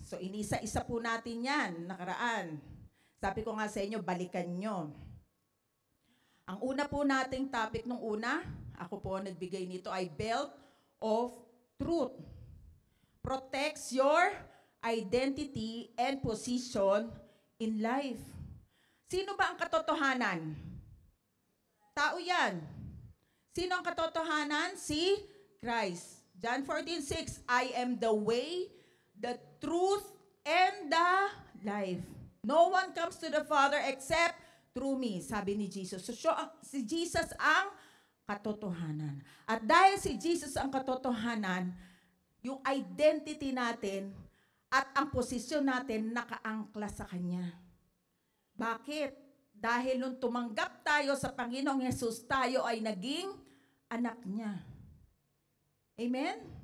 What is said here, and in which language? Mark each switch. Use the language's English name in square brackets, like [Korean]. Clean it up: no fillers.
[Filipino] So, inisa-isa po natin yan, nakaraan. Sabi ko nga sa inyo, balikan nyo. Ang una po nating topic nung una, ako po nagbigay nito, ay belt of truth. [English] Protects your identity and position in life. [Filipino] Sino ba ang katotohanan? Tao yan. Sino ang katotohanan? Si Christ. [English] John 14:6, I am the way, the truth, and the life. No one comes to the Father except through me, [Filipino] sabi ni Jesus. So, si Jesus ang katotohanan. At dahil si Jesus ang katotohanan, yung identity natin at ang posisyon natin nakaangkla sa Kanya. Bakit? Dahil nung tumanggap tayo sa Panginoong Hesus, tayo ay naging anak niya. Amen?